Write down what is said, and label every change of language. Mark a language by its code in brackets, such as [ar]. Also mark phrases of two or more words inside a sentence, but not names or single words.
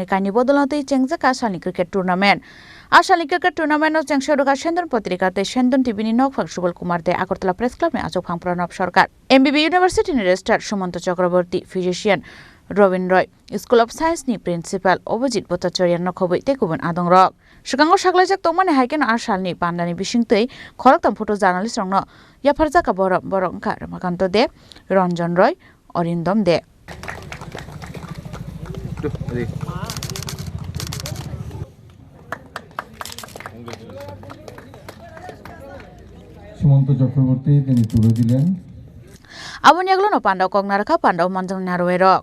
[trp] Kaini Bodolate Chengzaka Ashali Cricket Tournament Ashali Cricket Tournament Chengshairika Shendon Patrikate Shendon TV Ninok Fang Shubal Kumar De Agortla Press Club ni Ajok Fang Pranab Sarkar MBB University ni Registrar Sumanto Chakraborty Physician Robin Roy School of Science ni Principal Obojit Bhattacharya Khoboite Kubun Adongrok Shikango Shaglajak Tomane Haiken Ashal ni Pandani Bishingtei Khoroktam [en] photo journalist [trp] rongno Yafarjaka Borongka Ramakanto De Ranjan Roy Orindom De [bn] সুমন্ত চক্রবর্তী তিনি তুলে দিলেন [trp] Aboni aglono Pandau Kognaraka Pandau Manjang Naroerok